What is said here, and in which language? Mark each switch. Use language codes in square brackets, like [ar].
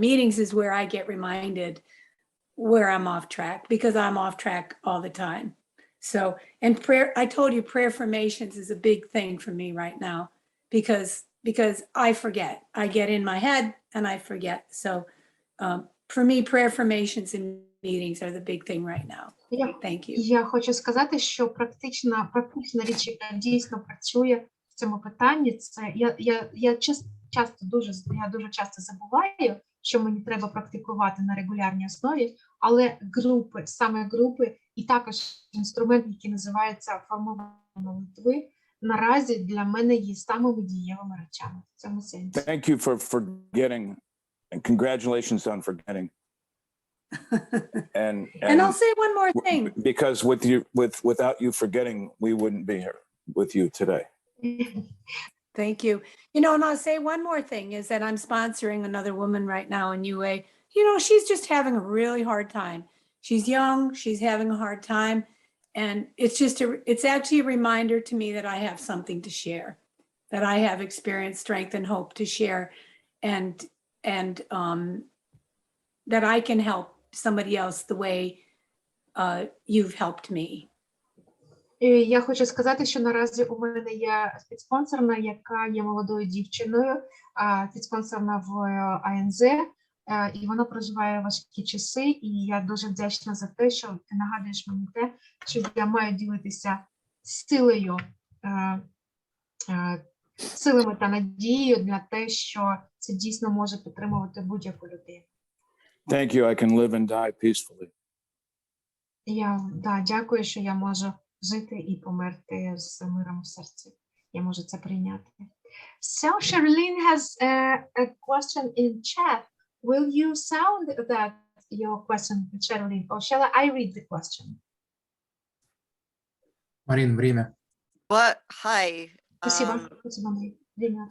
[en] Meetings is where I get reminded where I'm off track, because I'm off track all the time. So, and prayer, I told you prayer formations is a big thing for me right now, because I forget. I get in my head and I forget. So for me, prayer formations and meetings are the big thing right now. Thank you. [uk] Я хочу сказати, що практична річ, яка дійсно працює в цьому питанні, це я дуже часто забуваю, що мені треба практикувати на регулярній основі, але саме групи і також інструмент, який називається формування молитви, наразі для мене є самими дієвими речами в цьому сенсі. [en] Thank you for forgetting, and congratulations on forgetting. And I'll say one more thing. Because without you forgetting, we wouldn't be here with you today. Thank you. And I'll say one more thing is that I'm sponsoring another woman right now in UA. She's just having a really hard time. She's young, she's having a hard time. And it's actually a reminder to me that I have something to share, that I have experience, strength, and hope to share. And that I can help somebody else the way you've helped me. [uk] Я хочу сказати, що наразі у мене є підспонсорна, яка є молодою дівчиною, підспонсорна в АНЗ, і вона проживає важкі часи, і я дуже вдячна за те, що ти нагадуєш мені те, що я маю ділитися силами та надією для те, що це дійсно може підтримувати будь-яку людину. [en] Thank you. I can live and die peacefully. [uk] Дякую, що я можу жити і померти з миром в серці. Я можу це прийняти. [en] So Sherilyn has a question in chat. Will you sound your question, Sherilyn, or shall I read the question? [ru] Марин, время. [en] What? Hi. [ru] Спасибо. Время.